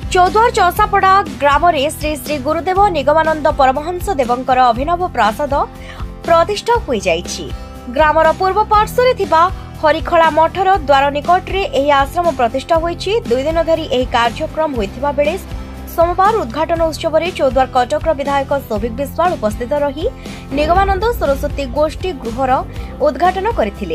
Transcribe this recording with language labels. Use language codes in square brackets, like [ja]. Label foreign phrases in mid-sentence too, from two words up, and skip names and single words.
[or] ଚୌଦ୍ୱାର ଚୌସାପଡ଼ା ଗ୍ରାମ ଶ୍ରୀ ଶ୍ରୀ ଗୁରୁଦେବ ନିଗମାନନ୍ଦ ପରମହଂସ ଦେବଙ୍କର ଅଭିନବ ପ୍ରାସାଦ ପ୍ରତିଷ୍ଠା ହୋ ଯାଇଛି। ଗ୍ରାମର ପୂର୍ବ ପାର୍ଶ୍ୱରେ ଥିବା ହରିଖଲା ମଠର ଦ୍ୱାର ନିକଟରେ ଏହି ଆଶ୍ରମ ପ୍ରତିଷ୍ଠା ହୋଇଛି। 2 ଦିନ ଧରି ଏହି କାର୍ଯ୍ୟକ୍ରମ ହୋଇଥିବା ବେଳେ ସୋମବାର ଉଦ୍‌ଘାଟନ ଉତ୍ସବ ମେଁ ଚୌଦ୍ୱାର କଟକ ବିଧାୟକ ସୌଭିକ ବିଶ୍ୱାଳ ଉପସ୍ଥିତ ରହି ନିଗମାନନ୍ଦ ସରସ୍ୱତୀ ଗୋଷ୍ଠୀ ଗୃହର ଉଦ୍‌ଘାଟନ କରିଥିଲେ।